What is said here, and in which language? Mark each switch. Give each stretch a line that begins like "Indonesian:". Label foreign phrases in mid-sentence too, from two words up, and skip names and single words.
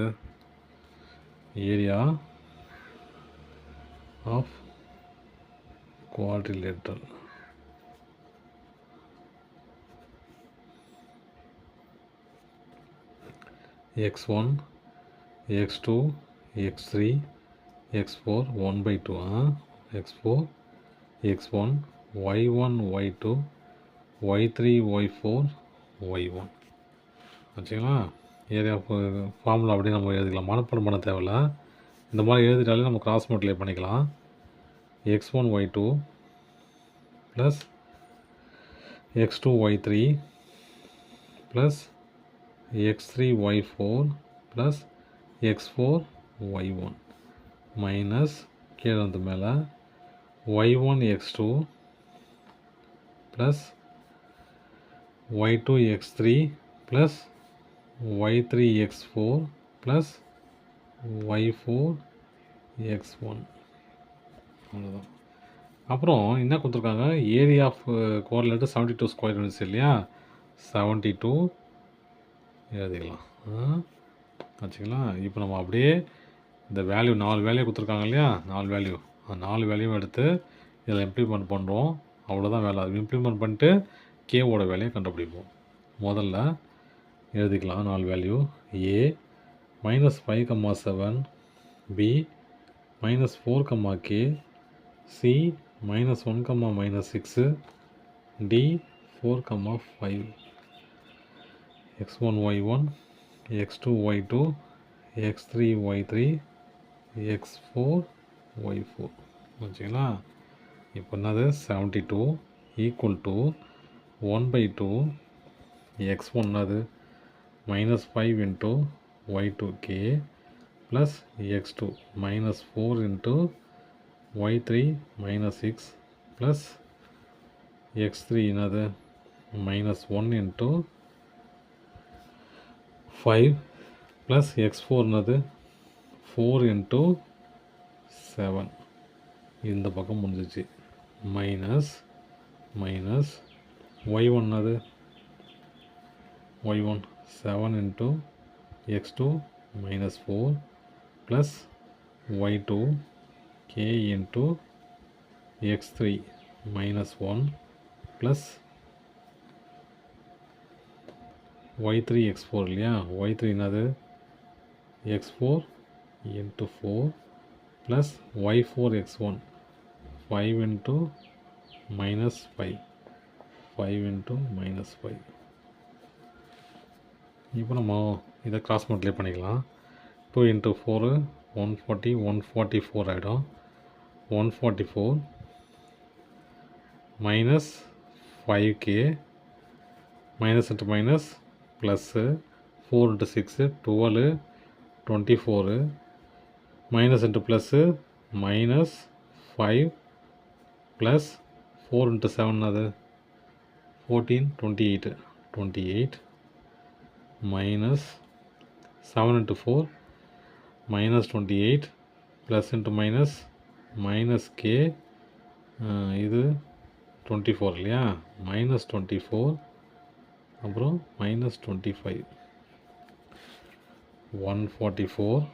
English: area of quadrilateral
Tamil: x1 x2 x3 x4 1 by 2 x4 x1 y1 y2 y3 y4 y1 வச்சுங்களா. ஏரியா ஃபார்முலா அப்படியே நம்ம எழுதிக்கலாம். மனப்பாடம் பண்ண தேவையில்ல. இந்த மாதிரி எழுதிட்டாலே நம்ம
English: cross multiply
Tamil: பண்ணிக்கலாம்.
English: x1 y2 plus x2 y3 plus x3 y4 plus x4 y1 minus
Tamil: கீழே வந்து மேலே
English: y1 x2 plus y2 x3 plus y3 x4 plus y4 x1.
Tamil: அவ்வளோதான். அப்புறம் என்ன கொடுத்துருக்காங்க?
English: area of coordinator
Tamil: 72
English: square units
Tamil: இல்லையா, 72 எழுதிக்கலாம். வச்சுக்கலாம். இப்போ நம்ம அப்படியே இந்த வேல்யூ 4 வேல்யூ கொடுத்துருக்காங்க இல்லையா, 4 வேல்யூ, அந்த 4 வேல்யூவும் எடுத்து இதில் இம்ப்ளிமெண்ட் பண்ணுறோம். அவ்வளோதான் வேலை. அது இம்ப்ளிமெண்ட் பண்ணிட்டு கேவோட வேலையை கண்டுபிடிப்போம். முதல்ல எழுதிக்கலாம் 4 வேல்யூ. ஏ -5, 7, பி -4, கே, சி -1, -6, டி 4, 5, x1 y1 x2 y2 x3 y3 x4 y4 வச்சுங்களா. இப்போ என்னது? 72
English: equal to
Tamil: 1/2 x1 என்னது?
English: -5 into y2k plus x2 -4 into y3 -6 plus x3 என்னது? -1 into 5 plus x4 என்னது? 4 into 7.
Tamil: இந்த பக்கம் முடிஞ்சிச்சு. மைனஸ் y1 என்னது?
English: y1 7 into x2 -4 plus y2 k into x3 -1 plus y3 x4 இல்லையா, y3 என்னது? x4 into 4 plus y4 x1 5 into -5 5 into -5.
Tamil: இப்போ நம்ம இதை
English: cross multiply
Tamil: பண்ணிக்கலாம்.
English: 2 into 4 140 144 ஆகிடும். 144 minus 5k minus into minus plus 4 into 6 12 24 minus into plus minus 5 plus 4 into 7 அது 14 28 minus 7 into 4 minus 28 plus into minus k இது 24 இல்லையா, -24 அப்புறம் -25 144.